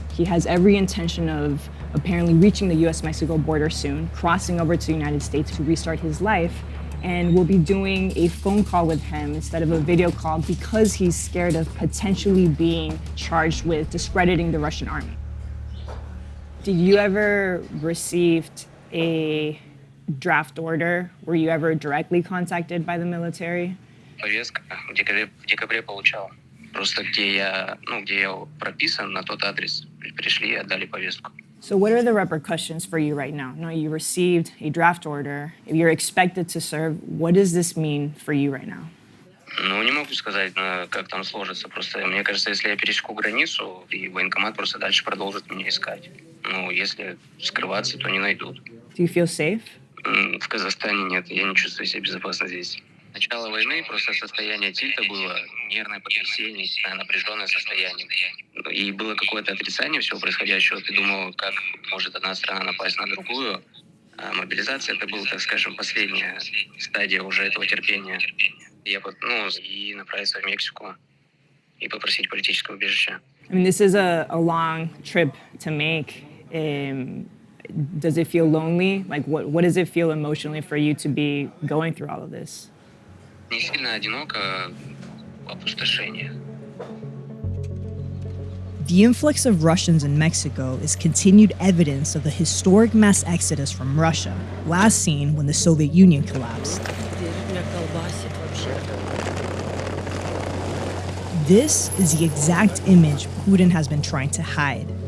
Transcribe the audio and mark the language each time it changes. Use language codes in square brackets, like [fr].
[en] He has every intention of apparently reaching the US-Mexico border soon, crossing over to the United States to restart his life, and we'll be doing a phone call with him instead of a video call because he's scared of potentially being charged with discrediting the Russian army. Did you ever receive a draft order? Were you ever directly contacted by the military? [ru] Повестка в декабре получал. Просто где я прописан, на тот адрес пришли и отдали повестку. [en] So what are the repercussions for you right now? Now you received a draft order. If you're expected to serve, what does this mean for you right now? [ru] Ну, не могу сказать, как там сложится. Просто мне кажется, если я пересеку границу, и военкомат просто дальше продолжит меня искать. Ну, если скрываться, то не найдут. [en] Do you feel safe? [ru] В Казахстане нет, я не чувствую себя безопасно здесь. Начало войны просто состояние тильта было, нервное потрясение, напряженное состояние. И было какое-то отрицание всего происходящего. Ты думал, как может одна страна напасть на другую. А мобилизация это была, так скажем, последняя стадия уже этого терпения. Я и направиться в Мексику и попросить политического убежища. [en] I mean, this is a long trip to make. Does it feel lonely? Like, what does it feel emotionally for you to be going through all of this? [ru] Не сильно одиноко, опустошение. [en] The influx of Russians in Mexico is continued evidence of the historic mass exodus from Russia, last seen when the Soviet Union collapsed. This is the exact image Putin has been trying to hide.